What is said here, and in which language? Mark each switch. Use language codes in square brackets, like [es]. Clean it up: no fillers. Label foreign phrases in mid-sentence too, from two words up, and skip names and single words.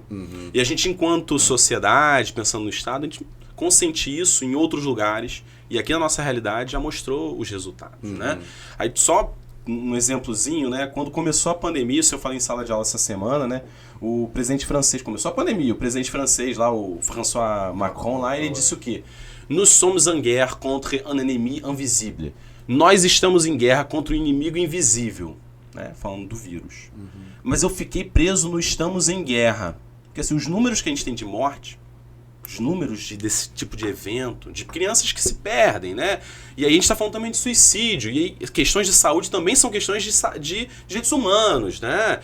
[pt] E a gente, enquanto sociedade, pensando no Estado, a gente consente isso em outros lugares, e aqui na nossa realidade já mostrou os resultados, né? Aí só um exemplozinho, né? Quando começou a pandemia, isso eu falei em sala de aula essa semana, né? O presidente francês, começou a pandemia, o presidente francês lá, o François Macron lá, ele disse o quê? [fr] Nous sommes en guerre contre un ennemi invisible. [pt] Nós estamos em guerra contra o inimigo invisível, né? Falando do vírus. Mas eu fiquei preso no estamos em guerra. Porque assim, os números que a gente tem de morte, os números desse tipo de evento, de crianças que se perdem, né? E aí a gente está falando também de suicídio, e aí questões de saúde também são questões de direitos humanos, né?